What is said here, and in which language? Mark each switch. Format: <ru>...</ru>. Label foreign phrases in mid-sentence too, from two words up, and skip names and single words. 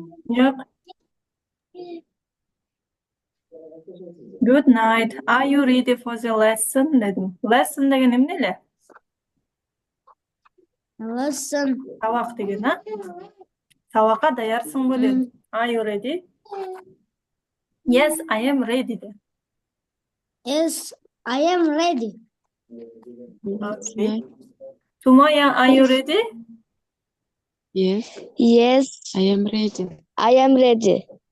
<ky>Yok.</ky> <en>Good night. Are you ready for the lesson dedim.</en> <ky>Lesson деген эмне эле?</ky> <en>Listen.</en> <ky>Сабак деген, а? Сабакка даярсыңбы dedim.</ky> <en>Are you ready? Yes, I am ready de. Yes, I am ready. Okay. Sumaya, are you ready? Yes, Yes, I am ready. I am ready.</en>